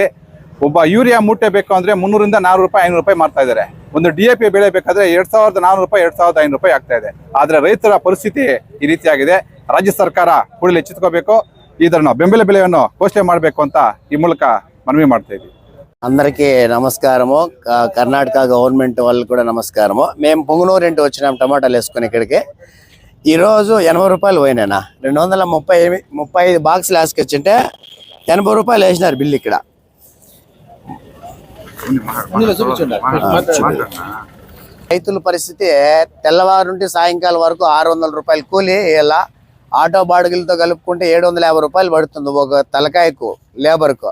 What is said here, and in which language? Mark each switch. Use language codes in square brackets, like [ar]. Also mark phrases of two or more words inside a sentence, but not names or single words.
[kn] ಒಬ್ಬ ಯೂರಿಯಾ ಮೂಟೆ ಬೇಕು ಅಂದ್ರೆ 300ರಿಂದ 400 ರೂಪಾಯಿ 500 ರೂಪಾಯಿ ಮಾಡ್ತಾ ಇದ್ದಾರೆ. ಒಂದು DAP ಬೆಳೆ ಬೇಕಾದ್ರೆ 2400 ರೂಪಾಯಿ 2500 ರೂಪಾಯಿ ಆಗ್ತಾ ಇದೆ. ಆದ್ರೆ ರೈತರ ಪರಿಸ್ಥಿತಿ ಈ ರೀತಿಯಾಗಿದೆ. ರಾಜ್ಯ ಸರ್ಕಾರ ಕೂಡಲೇ ಎಚ್ಚೆತ್ತುಕೋಬೇಕು. ಇದನ್ನು ಬೆಂಬಲ ಬೆಲೆಯನ್ನು ಘೋಷಣೆ ಮಾಡಬೇಕು ಅಂತ ಈ ಮೂಲಕ ಮನವಿ ಮಾಡ್ತಾ ಇದ್ದೀವಿ. [te] అందరికీ నమస్కారము. కర్ణాటక గవర్నమెంట్ వాళ్ళు కూడా నమస్కారము. మేము పొంగునూరింటి వచ్చినాం టమాటాలు వేసుకుని ఇక్కడికి. ఈరోజు 80 రూపాయలు పోయినానా. 235 బాక్సులు వేసుకొచ్చింటే 80 రూపాయలు వేసినారు బిల్లు ఇక్కడ. రైతుల పరిస్థితి తెల్లవారు నుండి సాయంకాలం వరకు 600 రూపాయలు కూలి, ఇలా ఆటో బాడుగులతో కలుపుకుంటే 750 రూపాయలు పడుతుంది ఒక తలకాయకు, లేబర్కు.